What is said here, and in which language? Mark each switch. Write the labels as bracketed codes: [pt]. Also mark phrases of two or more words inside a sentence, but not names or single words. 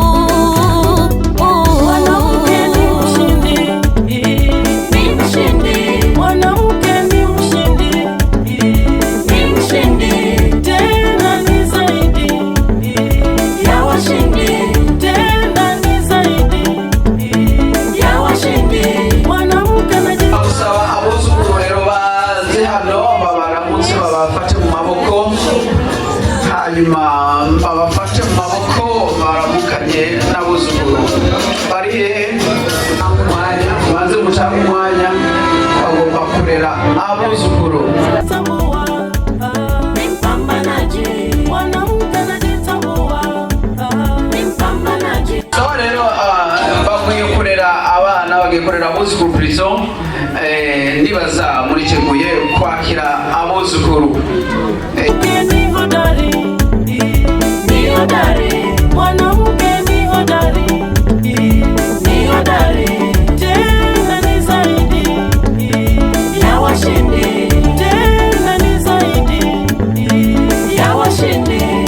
[sw] Mwanamke ni mshindi, ni mshindi. Mwanamke ni mshindi, ni mshindi. Tena ni zaidi ya washindi, tena ni zaidi ya washindi. Mwanamke [rw] abusaba abuzukuru rero baze hano babaramutse babafate mu maboko, hanyuma babafate mu maboko baramukanye n'abuzukuru. Bari hehe? Maze mushaka umwanya bagomba kurera abuzukuru. So rero bakwiye kurera abana, bagiye kurera abuzukuru prison. Nibaza muriteguye kwakira abuzukuru. [sw] ni hodari, ni hodari. Mwanamke ni hodari, ni hodari. Tena ni zaidi ya washindi, tena ni zaidi ya washindi.